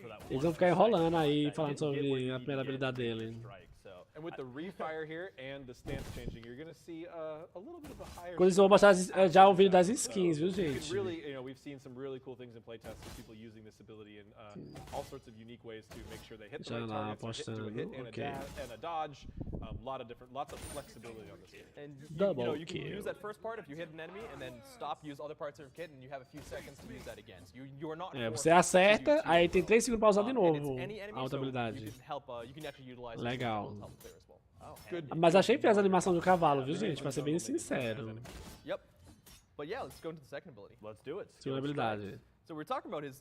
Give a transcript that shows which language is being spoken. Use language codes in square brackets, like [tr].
[pt] Eles vão ficar enrolando aí, falando sobre a primeira habilidade dele. [en] And with the refire here and the stance changing, you're going to see a little bit of a higher. [pt] Quando eles vão mostrar já o vídeo das skins, viu, gente? [en] Really, we've seen some really cool things in playtests of people using this ability in all sorts of unique ways to make sure they hit the right targets, hit to a hit and a dodge. Lots of flexibility on this game. And you can use that first part if you hit an enemy, and then stop, use other parts of your kit, and you have a few seconds to use that again. So you are not. [pt] Você acerta, aí tem 3 segundos pra usar de novo a outra habilidade. Legal. Mas achei feia essa animação do cavalo, viu, gente? Pra ser bem sincero. [en] Yep. But yeah, let's go into the second ability. Let's do it. [pt] Segunda habilidade. [en] So we're talking about his,